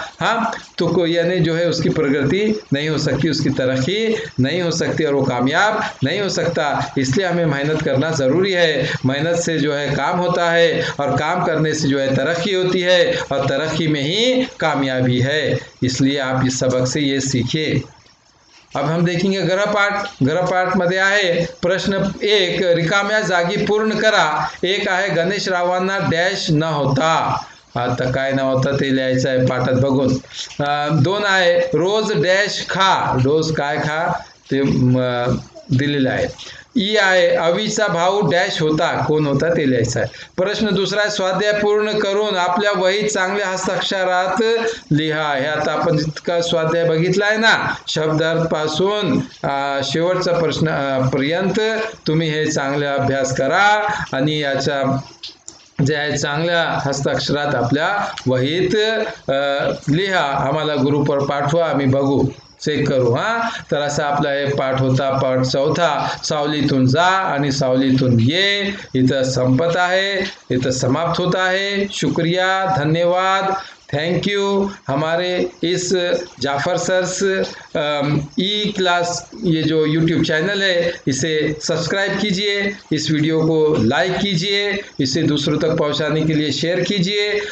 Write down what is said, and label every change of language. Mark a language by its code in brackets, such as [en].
[hi] हाँ तो कोई यानी जो है उसकी प्रगति नहीं हो सकती, उसकी तरक्की नहीं हो सकती और वो कामयाब नहीं हो सकता. इसलिए हमें मेहनत करना ज़रूरी है. मेहनत से जो है काम होता है और काम करने से जो है तरक्की होती है और तरक्की में ही कामयाबी है. इसलिए आप इस सबक से ये सीखिए. अब हम देखेंगे गृहपाठ. [mr] गृहपाठमध्ये आहे प्रश्न 1 रिकाम्या जागी पूर्ण करा. एक आहे गणेशरावांना डॅश न होता. आता काय न होता ते लिहायचं आहे पाठात बघून. 2 आहे रोज डॅश खा. रोज काय खा ते दिलेलं आहे. ई आहे, अवीचा भाऊ डॅश होता, कोण होता ते लिहायचं आहे. प्रश्न दुसरा, स्वाध्याय पूर्ण करून आपल्या वहीत चांगल्या हस्ताक्षरात लिहा. हे आता आपण जितका स्वाध्याय बघितला आहे ना, शब्दार्थ पासून शेवटचा प्रश्न पर्यंत तुम्ही हे चांगले अभ्यास करा आणि याच्या जे आहे चांगल्या हस्ताक्षरात आपल्या वहीत लिहा. आम्हाला ग्रुपवर पाठवा, आम्ही बघू, चेक करू. तर असा आपला हे पाठ होता, पाठ चौथा. सावलीतून जा आणि सावलीतून ये इथं संपत आहे, इथं [hi] समाप्त होता है. शुक्रिया, धन्यवाद, थैंक यू. हमारे इस जाफर सर्स ई क्लास ये जो यूट्यूब चैनल है इसे सब्सक्राइब कीजिए, इस वीडियो को लाइक कीजिए, इसे दूसरों तक पहुंचाने के लिए शेयर कीजिए.